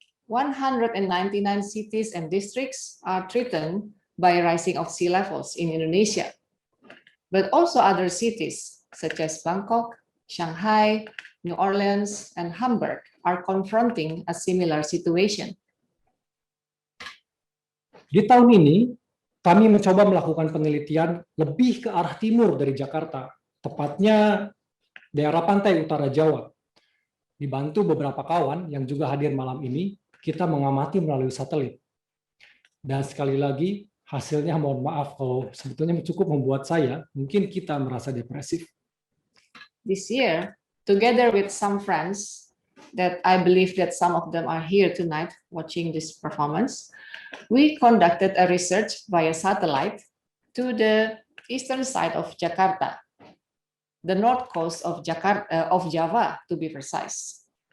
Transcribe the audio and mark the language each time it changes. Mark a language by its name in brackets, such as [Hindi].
[English] 199 cities and districts are threatened by rising of sea levels in Indonesia, but also other cities such as Bangkok, Shanghai, New Orleans, and Hamburg are confronting a similar situation. [Indonesian] Di tahun ini, kami mencoba melakukan penelitian lebih ke arah timur dari Jakarta, tepatnya daerah pantai utara Jawa. Dibantu beberapa kawan yang juga hadir malam ini, kita mengamati melalui satelit. Dan sekali lagi, hasilnya mohon maaf kalau sebetulnya cukup membuat saya, mungkin kita merasa depresif. [English] This year, together with some friends that I believe that some of them are here tonight watching this performance, we conducted a research via satellite to the eastern side of Jakarta, the north coast of Java, to be precise.